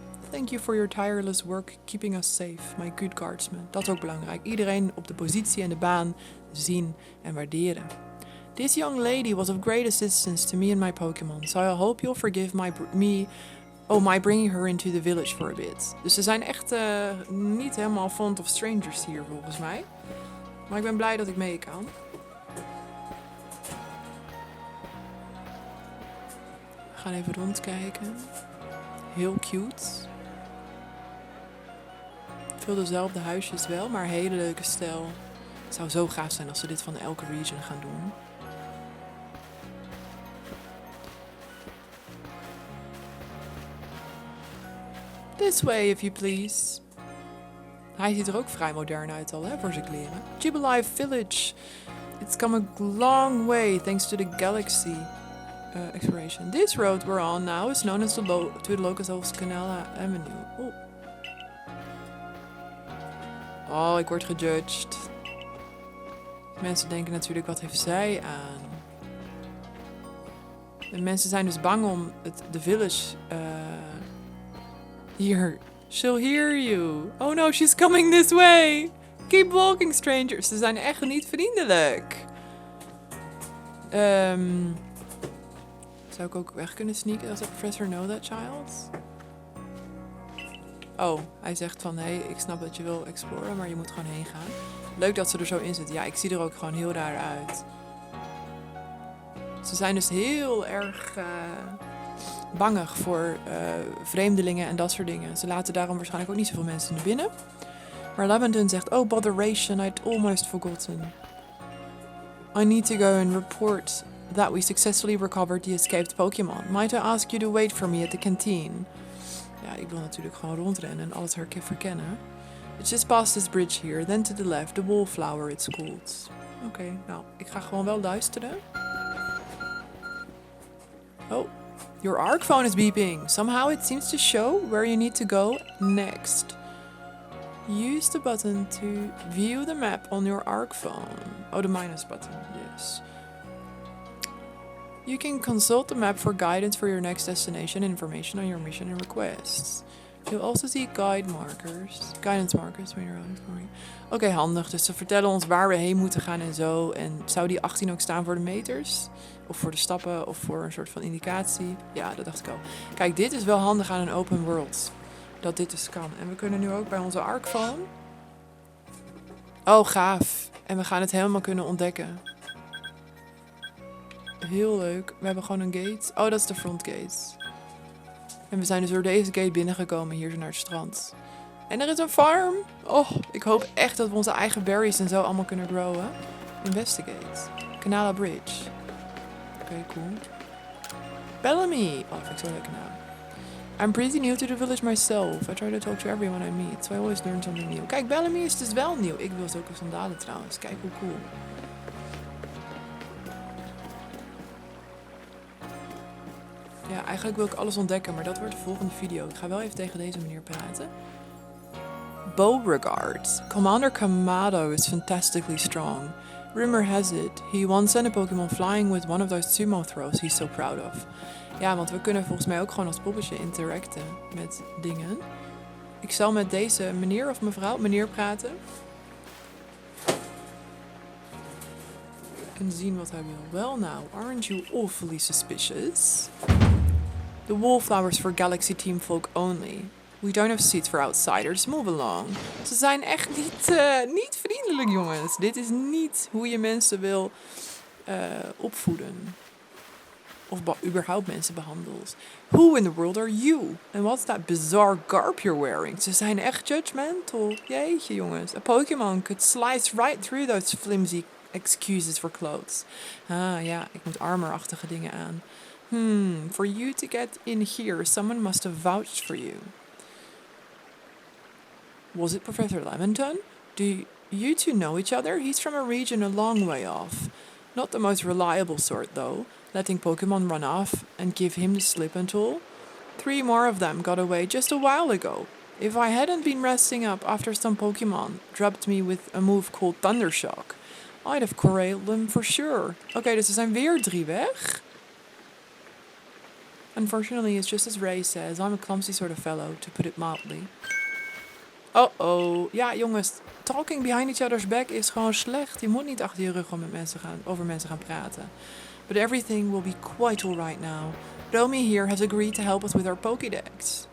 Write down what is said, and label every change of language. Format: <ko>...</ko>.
<en>Thank you for your tireless work keeping us safe, my good guardsmen.</en> <nl>Dat is ook belangrijk. Iedereen op de positie en de baan zien en waarderen.</nl> <en>This young lady was of great assistance to me and my Pokémon, so I hope you'll forgive my bringing her into the village for a bit.</en> <nl>Dus ze zijn echt niet helemaal</nl> <en>fond of strangers</en> <nl>hier volgens mij. Maar ik ben blij dat ik mee kan. We gaan even rondkijken. Heel cute. Veel dezelfde huisjes wel, maar hele leuke stijl. Het zou zo gaaf zijn als ze dit van elke region gaan doen.</nl> <en>This way, if you please.</en> <nl>Hij ziet er ook vrij modern uit al, voor zijn kleren.</nl> <en>Jubilife Village. It's come a long way thanks to the galaxy. exploration. This road we're on now is known as to the locals</en> <nl>als kanaal avenue. Oh, ik word gejudged. Mensen denken natuurlijk, wat heeft zij aan? En mensen zijn dus bang om de village hier.</nl> <en>She'll hear you. Oh no, she's coming this way. Keep walking, strangers.</en> <nl>Ze zijn echt niet vriendelijk. Zou ik ook weg kunnen sneaken als de professor</nl> <en>know that child?</en> <nl>Oh, hij zegt van, hey, ik snap dat je wil exploren, maar je moet gewoon heen gaan. Leuk dat ze er zo in zit. Ja, ik zie er ook gewoon heel raar uit. Ze zijn dus heel erg bangig voor vreemdelingen en dat soort dingen. Ze laten daarom waarschijnlijk ook niet zoveel mensen naar binnen. Maar Lavendon zegt,</nl> <en>oh botheration, I'd almost forgotten. I need to go and report that we successfully recovered the escaped Pokemon. Might I ask you to wait for me at the canteen?</en> <nl>Ja, ik wil natuurlijk gewoon rondrennen en alles verkennen.</nl> <en>It's just past this bridge here, then to the left, the wallflower it's called.</en> <nl>Oké, nou, ik ga gewoon wel luisteren.</nl> <en>Oh, your ARC phone is beeping. Somehow it seems to show where you need to go next. Use the button to view the map on your ARC phone. Oh, the minus button, yes. You can consult the map for guidance for your next destination, information on your mission and requests. You'll also see guidance markers when you're on exploring.</en> <nl>Oké, handig. Dus ze vertellen ons waar we heen moeten gaan en zo. En zou die 18 ook staan voor de meters? Of voor de stappen? Of voor een soort van indicatie? Ja, dat dacht ik al. Kijk, dit is wel handig aan een open world. Dat dit dus kan. En we kunnen nu ook bij onze ARC phone. Oh, gaaf. En we gaan het helemaal kunnen ontdekken. Heel leuk. We hebben gewoon een gate. Oh, dat is de front gate. En we zijn dus door deze gate binnengekomen hier zo naar het strand. En er is een farm. Oh, ik hoop echt dat we onze eigen berries en zo allemaal kunnen growen. Investigate. Canala Bridge. Oké, cool. Bellamy. Oh, dat vind ik zo leuk kanaal.</nl> <en>I'm pretty new to the village myself. I try to talk to everyone I meet, so I always learn something new.</en> <nl>Kijk, Bellamy is dus wel nieuw. Ik wil zulke sandalen trouwens. Kijk hoe cool. Ja, eigenlijk wil ik alles ontdekken, maar dat wordt de volgende video. Ik ga wel even tegen deze meneer praten. Beauregard.</nl> <en>Commander Kamado is fantastically strong. Rumor has it, he once sent a Pokemon flying with one of those sumo throws he's so proud of.</en> <nl>Ja, want we kunnen volgens mij ook gewoon als poppetje interacten met dingen. Ik zal met deze meneer of mevrouw, meneer praten. En zien wat hij wil.</nl> <en>Well now, aren't you awfully suspicious? The wallflowers for Galaxy Team folk only. We don't have seats for outsiders. Move along.</en> <nl>Ze zijn echt niet vriendelijk, jongens. Dit is niet hoe je mensen wil opvoeden. Of überhaupt mensen behandelt.</nl> <en>Who in the world are you? And what's that bizarre garb you're wearing?</en> <nl>Ze zijn echt judgmental. Jeetje, jongens.</nl> <en>A Pokemon could slice right through those flimsy excuses for clothes.</en> <nl>Ah, ja, ik moet armorachtige dingen aan.</nl> <en>For you to get in here, someone must have vouched for you. Was it Professor Lavendon? Do you two know each other? He's from a region a long way off. Not the most reliable sort, though, letting Pokemon run off and give him the slip and all. 3 more of them got away just a while ago. If I hadn't been resting up after some Pokemon dropped me with a move called Thundershock, I'd have corralled them for sure.</en> <nl>Oké, dus er zijn weer 3 weg.</nl> <en>Unfortunately, it's just as Ray says. I'm a clumsy sort of fellow, to put it mildly. Oh.</en> <nl>Ja, jongens.</nl> <en>Talking behind each other's back is</en> <nl>gewoon slecht. Je moet niet achter je rug over mensen gaan praten.</nl> <en>But everything will be quite alright now. Romy here has agreed to help us with our Pokédex.</en>